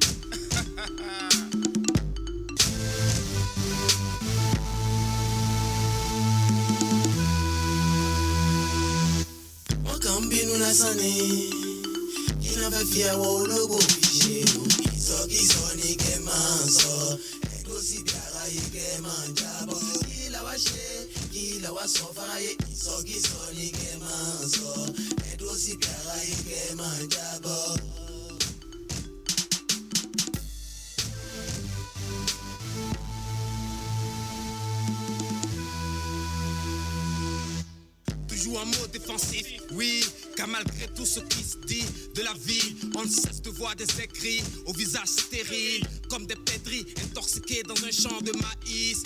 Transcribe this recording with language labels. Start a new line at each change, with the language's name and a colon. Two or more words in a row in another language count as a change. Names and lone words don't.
Yoruba: Bínú lásán ni kí náà fẹ́ fi ẹwọ ológo fi ṣe o ìsọkísọ ni kẹ́ máa sọ ẹ̀dọ́ síbi aráyé kẹ́ máa jábọ̀ kí làwa ṣe kí làwa sọ fáráyé ìsọkísọ ni kẹ́ máa sọ ẹ̀dọ́ síbi aráyé kẹ́ máa jábọ̀.
French: Toujours un mot défensif, oui, car malgré tout ce qui se dit de la vie, on ne cesse de voir des écrits au visage stérile, comme des pédris intoxiqués dans un champ de maïs.